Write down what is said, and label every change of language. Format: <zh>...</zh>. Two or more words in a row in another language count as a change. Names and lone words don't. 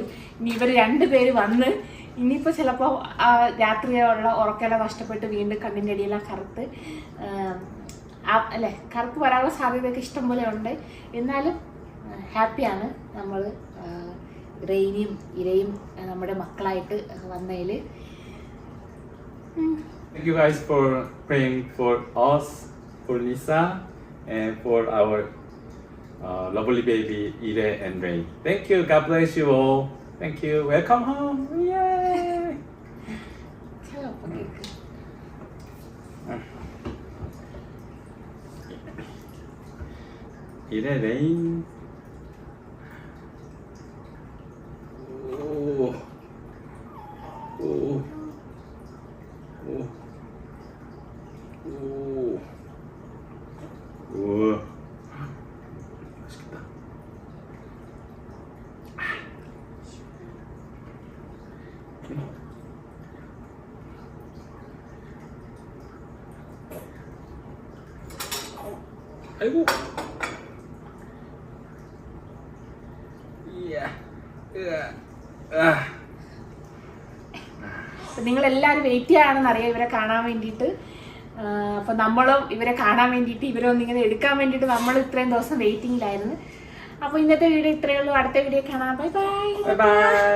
<ml>ഇനി ഇവർ 2 പേര് വന്ന് ഇനിയിപ്പോൾ ചിലപ്പോൾ രാത്രിയുള്ള ഉറക്കെല്ലാം നഷ്ടപ്പെട്ട് വീണ്ടും കണ്ണിൻ്റെ അടിയെല്ലാം കറുത്ത് അല്ലേ കറുപ്പ് വരാനുള്ള സാധ്യതയൊക്കെ ഇഷ്ടം പോലെ ഉണ്ട്. എന്നാലും ഹാപ്പിയാണ് നമ്മൾ റെയിനിയും ഇരയും നമ്മുടെ മക്കളായിട്ട് വന്നതിൽ.</ml> <en>Thank you guys for praying for us, for Lisa, and for our lovely baby Ire and Ray. Thank you. God bless you all. Thank you. Welcome home. Yay! Ire, Rain. Oh. Oh. Oh. Oh. Oh.</en> <ko>맛있겠다. 아이고. 이야.</ko> <ml>നിങ്ങളെല്ലാവരും വെയിറ്റ് ചെയ്യാണെന്ന് അറിയാം ഇവരെ കാണാൻ വേണ്ടിയിട്ട്. അപ്പോൾ നമ്മളും ഇവരെ കാണാൻ വേണ്ടിയിട്ട് ഇവരൊന്നിങ്ങനെ എടുക്കാൻ വേണ്ടിയിട്ട് നമ്മൾ ഇത്രയും ദിവസം വെയിറ്റിങ്ങിലായിരുന്നു. അപ്പോൾ ഇന്നത്തെ വീഡിയോ ഇത്രയേ ഉള്ളൂ. അടുത്ത വീഡിയോ കാണാം.</ml>